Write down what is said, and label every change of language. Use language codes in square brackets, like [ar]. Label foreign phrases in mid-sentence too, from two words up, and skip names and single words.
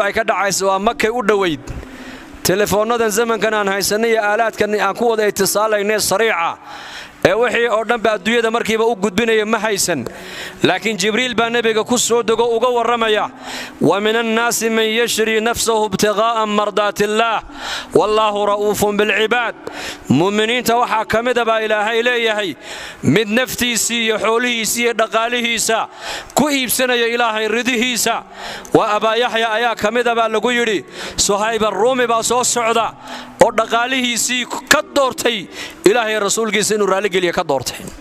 [so] ay ka dhacayso waa Makay u dhaweyd teleefoonadan zamankan aan haysanay aalaadkan aan ku wada itisaalayna sariica ee wixii oo dhan ba adduunyada markiiba u gudbinaya ma haysan laakiin jibriil baa nabiga ku soo dago uga waramaya wa [ar] من الناس من يشري نفسه ابتغاء مرضاة الله والله رؤوف بالعباد [so] muuminiinta waxa kamida baa Ilaahay leeyahay mid naftiisii iyo xoolihiisii iyo dhaqaalihiisa ku iibsanaya Ilaahay ridihiisa wa aba yahya ayaa kamida baa lagu yiri Suhayb ar-Rumi baa soo socda oo dhaqaalihiisii ka doortay Ilaahay rasuulkiisa inuu raali geliyo ka doortay